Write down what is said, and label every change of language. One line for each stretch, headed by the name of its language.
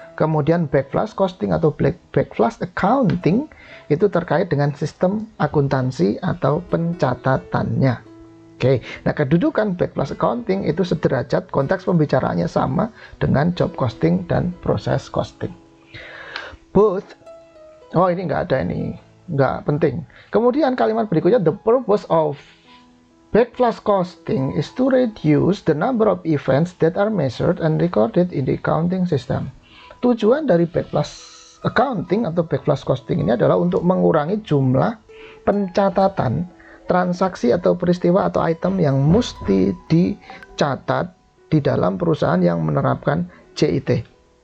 Indonesian: Kemudian backflash costing atau backflash accounting itu terkait dengan sistem akuntansi atau pencatatannya. Oke, nah kedudukan backflash accounting itu sederajat, konteks pembicaraannya sama dengan job costing dan proses costing. Ini nggak ada, ini nggak penting.
English: Kemudian kalimat berikutnya, the purpose of backflash costing is to reduce the number of events that are measured and recorded in the accounting system.
Indonesian: Tujuan dari backflash accounting atau backflash costing ini adalah untuk mengurangi jumlah pencatatan transaksi atau peristiwa atau item yang mesti dicatat di dalam perusahaan yang menerapkan JIT.